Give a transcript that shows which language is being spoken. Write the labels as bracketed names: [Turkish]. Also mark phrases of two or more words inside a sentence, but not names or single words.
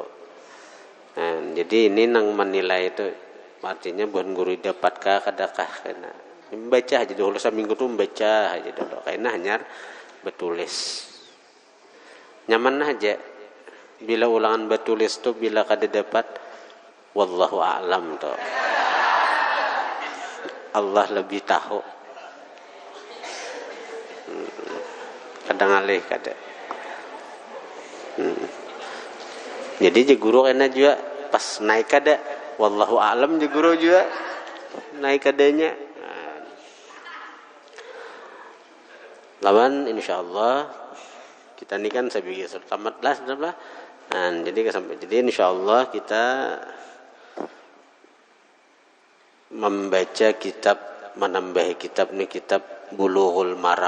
[Banjar] Nah, jadi ini nang menilai itu artinya bukan guru dapatkah kadakah kena. Membaca aja dulu, seminggu tuh membaca aja dulu. Karena hanya bertulis. Nyaman aja. Bila ulangan bertulis tuh bila kada dapat, [Arabic] والله أعلم tuh. [Banjar] Allah lebih tahu. Kadang alih kada. Jadi je guru kena juga pas naik kada, [Arabic] والله أعلم [Banjar] je guru juga naik kadanya. Lawan insyaallah kita ini kan saya pikir tamat lah sudah. Nah, jadi insyaallah kita membaca kitab, menambahi kitab ini, kitab Bulughul Maram.